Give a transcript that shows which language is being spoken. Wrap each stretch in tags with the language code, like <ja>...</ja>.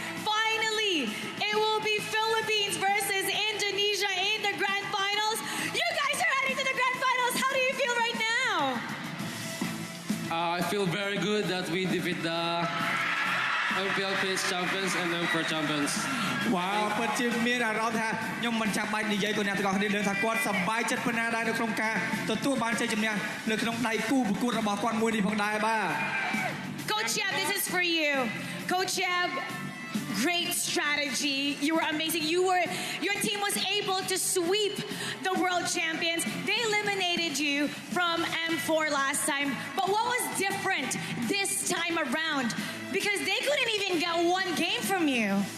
<en>Finally, it will be Philippines versus Indonesia in the grand finals. You guys are heading to the grand finals. How do you feel right now? I feel very good that we defeat the Philippines champions and then for champions.</en> <km>វ៉ាវពិតជាមានអារម្មណ៍ថាខ្ញុំមិនចាំបាច់និយាយទៅអ្នកទាំងអស់គ្នាដឹងថាគាត់សប្បាយចិត្តប៉ុណ្ណាដែរនៅក្នុងការទទួលបានជ័យជំនះនៅក្នុងដៃគូប្រកួតរបស់គាត់មួយនេះផងដែរបាទ</km> <en>Coach Yeb, this is for you. Coach Yeb, great strategy. You were amazing. Your team was able to sweep the world champions. They eliminated you from M4 last time. But what was different this time around? Because they couldn't even get one game from you.</en>